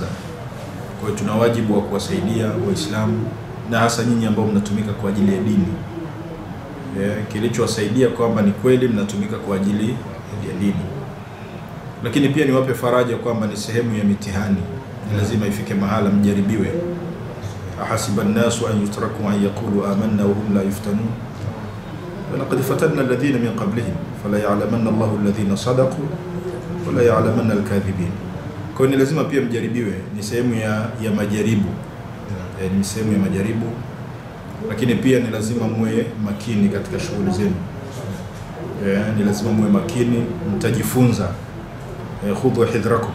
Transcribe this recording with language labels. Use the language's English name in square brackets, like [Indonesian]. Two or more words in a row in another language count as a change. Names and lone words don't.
[Swahili] Kwa hiyo tuna wajibu wa kuwasaidia Waislamu na hasa nyinyi ambao mnatumika kwa ajili ya dini. Kilichowasaidia kwamba ni kweli mnatumika kwa ajili ya dini. Lakini pia niwape faraja kwamba ni sehemu ya mitihani. Lazima ifike mahala mjaribiwe. [Arabic] أحسب الناس أن يتركوا أن يقولوا آمنا وهم لا يفتنون. ولقد فتنا الذين من قبلهم فليعلمن الله الذين صدقوا وليعلمن الكاذبين. [Swahili] Kwa hiyo ni lazima pia mjaribiwe, ni sehemu ya majaribu. Ni sehemu ya majaribu. Lakini pia ni lazima muwe makini katika shughuli zenu. Ni lazima muwe makini, mtajifunza. [Arabic] خذوا حذركم.